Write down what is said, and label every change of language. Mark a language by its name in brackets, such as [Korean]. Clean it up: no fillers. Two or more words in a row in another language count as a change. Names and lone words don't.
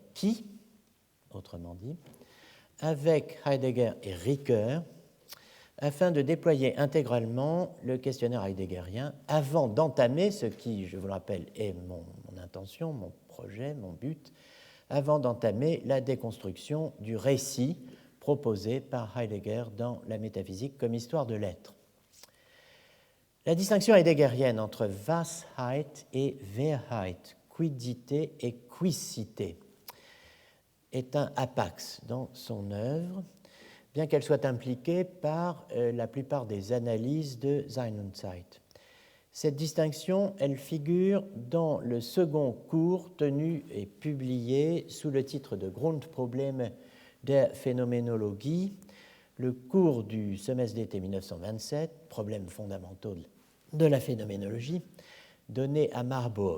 [French] qui, autrement dit, avec Heidegger et Ricoeur, afin de déployer intégralement le questionnaire heideggerien avant d'entamer, ce qui, je vous le rappelle, est mon intention, mon projet, mon but, avant d'entamer la déconstruction du récit proposé par Heidegger dans La métaphysique comme histoire de l'être. La distinction heideggerienne entre Washeit et Wahrheit, quiddité et quicité, est un hapax dans son œuvre, bien qu'elle soit impliquée par la plupart des analyses de Sein und Zeit. Cette distinction, elle figure dans le second cours tenu et publié sous le titre de Grundprobleme der Phänoménologie, le cours du semestre d'été 1927, problèmes fondamentaux de la phénoménologie, donné à Marburg.